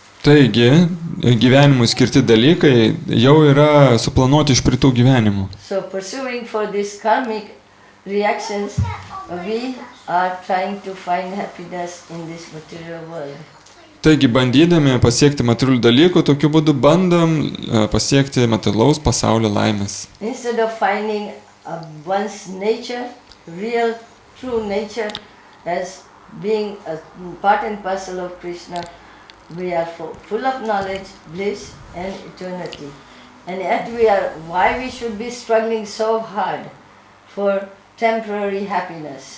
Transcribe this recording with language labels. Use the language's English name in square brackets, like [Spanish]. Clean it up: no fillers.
[Lithuanian] Taigi, gyvenimui skirti dalykai jau yra suplanuoti iš praeitų gyvenimų. [English] So pursuing for these karmic reactions, we are trying to find happiness in this material world. [Lithuanian] Taigi, bandydami pasiekti materialių dalykų, tokiu būdu bandom pasiekti materialaus pasaulio laimės. [English] Instead of finding one's nature, real, true nature, as being a part and parcel of Krishna, we are full of knowledge, bliss and eternity. And yet why we should be struggling so hard for temporary happiness?